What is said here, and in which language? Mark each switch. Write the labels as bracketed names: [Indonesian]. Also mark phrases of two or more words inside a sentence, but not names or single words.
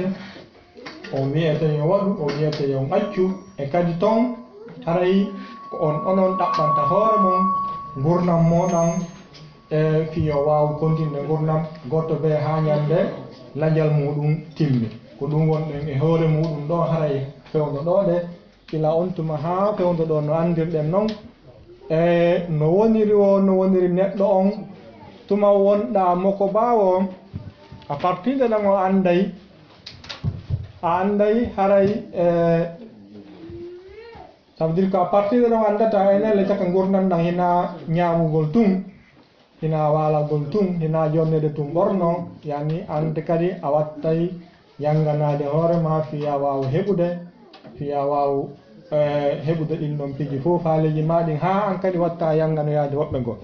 [Fula] on wiyete yo waɗu o wiyete yo accu e kadi ton haray ko onon ɗaɓɓanta hoore mon gurnam moɗon e fiyo wawu continue gurnam goto be ha ñande lajal muɗum timmi ko ɗum wonɗen e hoore muɗum ɗo haray fewdo ɗo ɗe ila on tuma ha fewdo ɗo no andirɗen noon e no woniri neɗɗo on tuma wonɗa moko bawo [French] a partir de [Fula] ɗan o anday haray [French] ça veut dire que à partir de [Fula] ɗon andata enelle caka gurdam ɗam hina ñamugol tum hina walagol tum hina jonnede tum ɓorno yani ande kadi a wattay yanganade hoorema fiya wawu heɓude ɗin ɗon piji fof haaleji maɗin ha an kadi watta yanganoyade woɓɓe go.